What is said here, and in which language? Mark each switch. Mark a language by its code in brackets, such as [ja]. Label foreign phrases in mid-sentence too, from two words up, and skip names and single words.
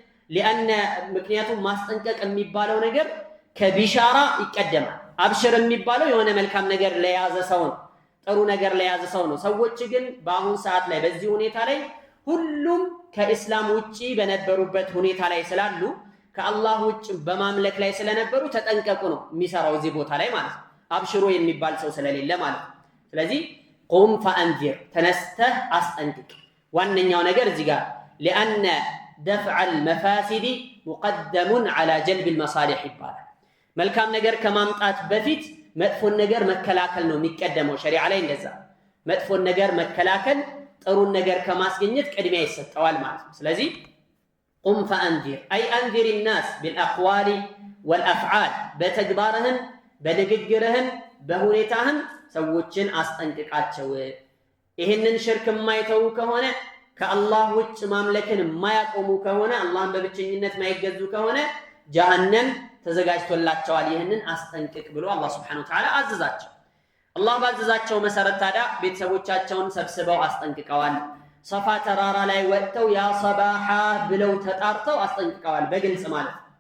[am] ምክንያቱም ማስጠንቀቅ የሚባለው ነገር ከቢሻራ ይቀደማል። አብሽር የሚባለው የሆነ መልካም ነገር ለያዘ ሰው ነው፣ ጥሩ ነገር ለያዘ ሰው ነው። ሰዎች ግን በአሁን ሰዓት ላይ በዚህ ሁኔታ ላይ ሁሉም ከእስላም ውጪ በነበሩበት ሁኔታ ላይ ስላሉ ከአላህ ውጭ በማምለክ ላይ ስለነበሩ ተጠንቀቁ ነው የሚሰራው እዚህ ቦታ ላይ ማለት ነው። አብሽሮ የሚባል ሰው ስለሌለ ማለት ነው። ስለዚህ [ar] قم فأنذر [am] ተነስተህ አስጠንቅቅ። ዋነኛው ነገር እዚህ ጋር لأن [ar] دفع المفاسد مقدم على جلب المصالح [am] ይባላል። መልካም ነገር ከማምጣት በፊት መጥፎን ነገር መከላከል ነው የሚቀደመው። ሸሪዓ ላይ እንደዛ መጥፎን ነገር መከላከል ጥሩን ነገር ከማስገኘት ቅድሚያ ይሰጠዋል ማለት ነው። ስለዚህ [ar] قم فأنذر أي أنذر الناس بالأقوال والأفعال [am] በተግባርህን በንግግርህን በሁኔታህን ሰዎችን አስጠንቅቃቸው። ይህንን ሽርክ የማይተው ከሆነ ከአላህ ውጭ ማምለክን የማያቆሙ ከሆነ አላህን በብቸኝነት ማይገዙ ከሆነ ጀሃነም ተዘጋጅቶላቸዋል። ይህንን አስጠንቅቅ ብሎ አላህ [ar] سبحانه وتعالى [am] አዘዛቸው። አላህ ባዘዛቸው መሰረት ታዲያ ቤተሰቦቻቸውን ሰብስበው አስጠንቅቀዋል። ሰፋ ተራራ ላይ ወጥተው [ar] يا صباحاه [am] ብለው ተጣርተው አስጠንቅቀዋል። በግልጽ ማለት